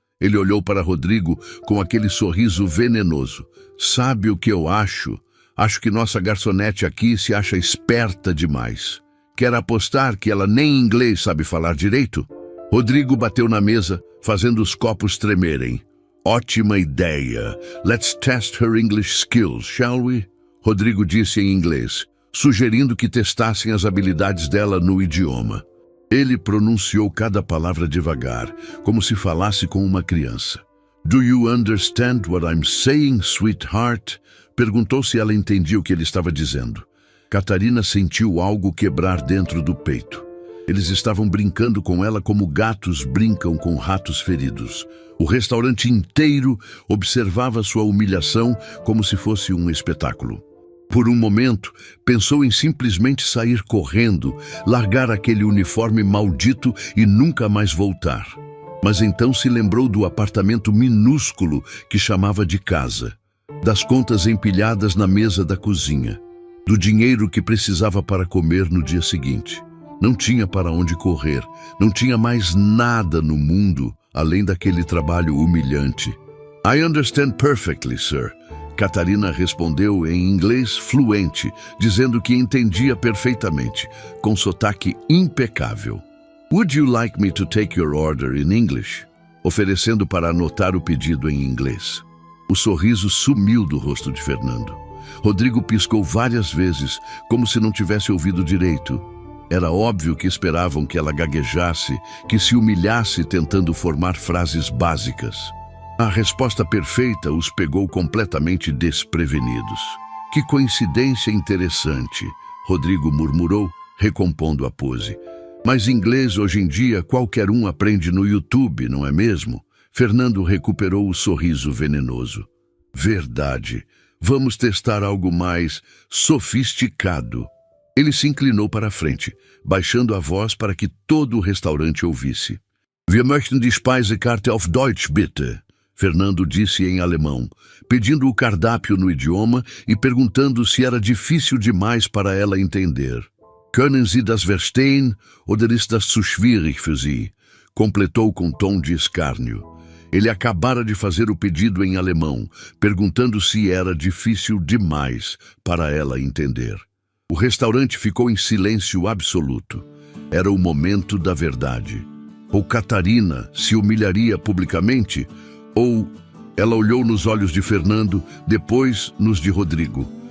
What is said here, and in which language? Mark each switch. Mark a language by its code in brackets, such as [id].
[pt] Ele olhou para Rodrigo com aquele sorriso venenoso. Sabe o que eu acho? Acho que nossa garçonete aqui se acha esperta demais. Quer apostar que ela nem inglês sabe falar direito? Rodrigo bateu na mesa, fazendo os copos tremerem. Ótima ideia. [en] Let's test her English skills, shall we? [pt] Rodrigo disse em inglês, sugerindo que testassem as habilidades dela no idioma. Ele pronunciou cada palavra devagar, como se falasse com uma criança. [en] Do you understand what I'm saying, sweetheart? [pt] Perguntou se ela entendia o que ele estava dizendo. Catarina sentiu algo quebrar dentro do peito. Eles estavam brincando com ela como gatos brincam com ratos feridos. O restaurante inteiro observava sua humilhação como se fosse um espetáculo. Por um momento, pensou em simplesmente sair correndo, largar aquele uniforme maldito e nunca mais voltar. Mas então se lembrou do apartamento minúsculo que chamava de casa, das contas empilhadas na mesa da cozinha, do dinheiro que precisava para comer no dia seguinte. Não tinha para onde correr, não tinha mais nada no mundo além daquele trabalho humilhante. [en] I understand perfectly, sir. [pt] Catarina respondeu em inglês fluente, dizendo que entendia perfeitamente, com sotaque impecável. [en] Would you like me to take your order in English? [pt] Oferecendo para anotar o pedido em inglês. O sorriso sumiu do rosto de Fernando. Rodrigo piscou várias vezes, como se não tivesse ouvido direito. Era óbvio que esperavam que ela gaguejasse, que se humilhasse tentando formar frases básicas. A resposta perfeita os pegou completamente desprevenidos. Que coincidência interessante, Rodrigo murmurou, recompondo a pose. Mas inglês hoje em dia qualquer um aprende no YouTube, não é mesmo? Fernando recuperou o sorriso venenoso. Verdade. Vamos testar algo mais sofisticado. Ele se inclinou para a frente, baixando a voz para que todo o restaurante ouvisse. [de] Wir möchten die Speisekarte auf Deutsch, bitte. [pt] Fernando disse em alemão, pedindo o cardápio no idioma e perguntando se era difícil demais para ela entender. [de] Können Sie das verstehen oder ist das zu schwierig für Sie? [pt] Completou com tom de escárnio. Ele acabara de fazer o pedido em alemão, perguntando se era difícil demais para ela entender. O restaurante ficou em silêncio absoluto. Era o momento da verdade. Ou Catarina se humilharia publicamente, ou ela olhou nos olhos de Fernando, depois nos de Rodrigo.